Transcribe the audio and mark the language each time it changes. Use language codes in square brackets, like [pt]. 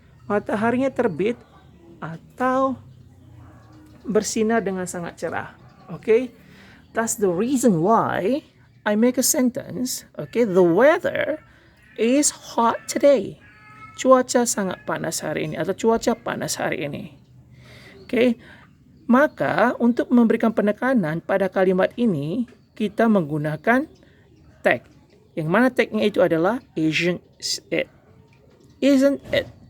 [id] Mataharinya terbit atau bersinar dengan sangat cerah. [en] That's the reason why I make a sentence. The weather is hot today. [id] Cuaca sangat panas hari ini atau cuaca panas hari ini. Maka untuk memberikan penekanan pada kalimat ini, kita menggunakan tag. Yang mana tagnya itu adalah [en] isn't it. Isn't it.